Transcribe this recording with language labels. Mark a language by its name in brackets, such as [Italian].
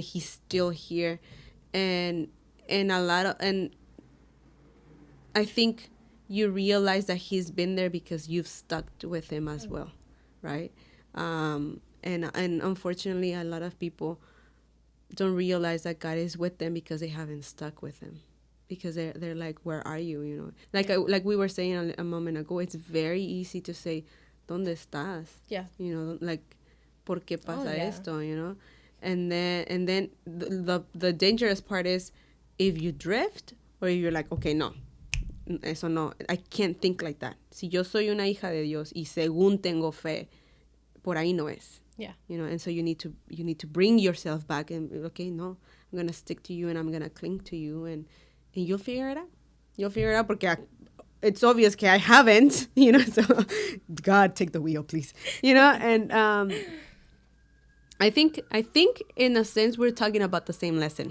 [English] He's still here, and I think you realize that he's been there because you've stuck with him as well, right? And unfortunately, a lot of people don't realize that God is with them because they haven't stuck with him. Because they're like, where are you? You know, like we were saying a moment ago, it's very easy to say, [Spanish] ¿Dónde estás? [English] Yeah. You know, like, [Spanish] ¿por qué pasa esto? [English] You know, and then the dangerous part is if you drift, or if you're like, okay, no, [Spanish] eso no, [English] I can't think like that. [Spanish] Si yo soy una hija de Dios y según tengo fe, por ahí no es. [English] Yeah. You know, and so you need to bring yourself back and, okay, no, I'm gonna stick to you and I'm gonna cling to you, and you'll figure it out. You'll figure it out, because it's obvious that I haven't, you know, so God, take the wheel, please. You know, and I think in a sense we're talking about the same lesson.